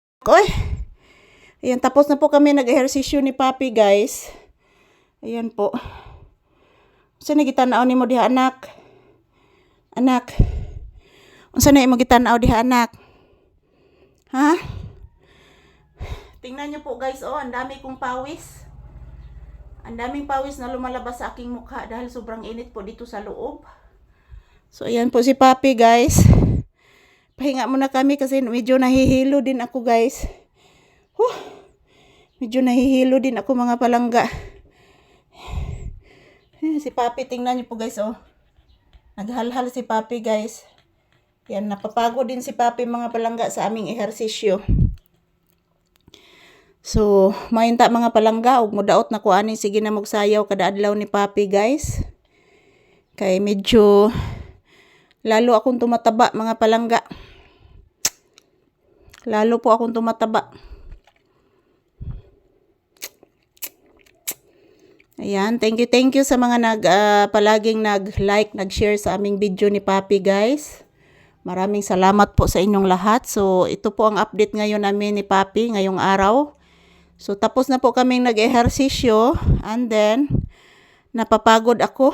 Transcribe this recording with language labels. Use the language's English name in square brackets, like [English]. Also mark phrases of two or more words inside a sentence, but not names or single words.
[Filipino] Oy! Ayan, tapos na po kami nag-ehersisyo ni Papi, guys. Ayan po. [Cebuano] Unsa na gitanaw nimo diha, anak? Anak. Unsa na imo gitanaw diha, anak? Ha? [Filipino] Tingnan niyo po, guys, oh, ang dami kong pawis. Ang daming pawis na lumalabas sa aking mukha dahil sobrang init po dito sa loob. So, ayan po si Papi, guys. Pahinga muna kami kasi medyo nahihilo din ako, guys. Medyo nahihilo din ako, mga palangga. Si Papi, tingnan niyo po, guys, oh. [Cebuano] Naghalhal si Papi, guys. [Filipino] Yan, napapagod din si Papi, mga palangga, sa aming ehersisyo. So, [Cebuano] mahinta mga palangga, ug mudaot na ko ani sige na magsayaw kada adlaw ni Papi, guys. [Filipino] Kay medyo lalo akong tumataba, mga palangga. Lalo po akong tumataba. Ayan, [English] thank you [Filipino] sa mga palaging nag-like, nag-share sa aming video ni Papi, guys. Maraming salamat po sa inyong lahat. So, ito po ang update ngayon namin ni Papi ngayong araw. So, tapos na po kaming nag-ehersisyo and then napapagod ako.